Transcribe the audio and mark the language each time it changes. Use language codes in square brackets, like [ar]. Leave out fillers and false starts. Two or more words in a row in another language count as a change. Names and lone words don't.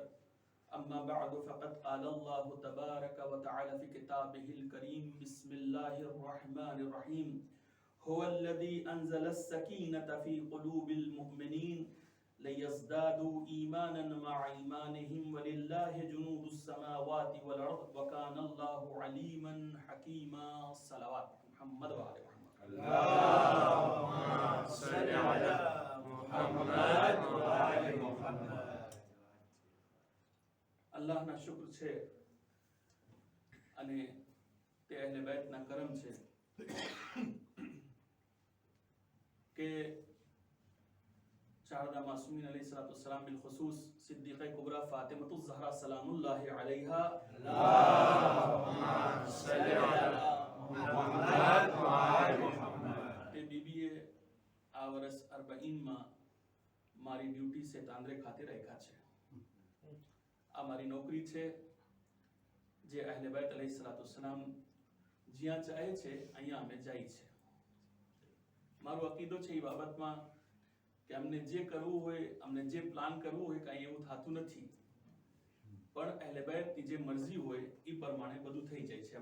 [ar] اما بعد فقد قال الله تبارك وتعالى في كتابه الكريم بسم الله الرحمن الرحيم هو الذي أنزل السكينة في قلوب المؤمنين ليزدادوا إيمانا مع إيمانهم ولله جنود السماوات والأرض وكان الله عليما حكيما. صلوات محمد وآل محمد. اللهم صل على محمد وآل محمد. [gu] અલ્લાહના શુક્ર છે અને તે અહેલે બેતના કરમ છે કે શારદા માસૂમીન અલૈહિસ્સલામ બિલખુસૂસ સિદ્દીक़ે કુબરા ફાતિમતુઝ ઝહરા [ar] سلام الله عليها اللهم صل على محمد وآل محمد. [gu] તે બીબીએ આ વર્ષ 40 માં મારી ડ્યુટી છે તાંદ્રે ખાતે રાખ્યા છે. આ મારી નોકરી છે જે અહેલે બેત અલૈહિસ્સલામ જ્યાં ચાહે છે અહીંયા અમે જાય છે. મારો અકીદો છે એ બાબતમાં કે અમને જે કરવું હોય અમને જે પ્લાન કરવું હોય કાંઈ એવું થતું નથી, પણ અહેલે બેતની જે મરજી હોય એ પ્રમાણે બધું થઈ જાય છે.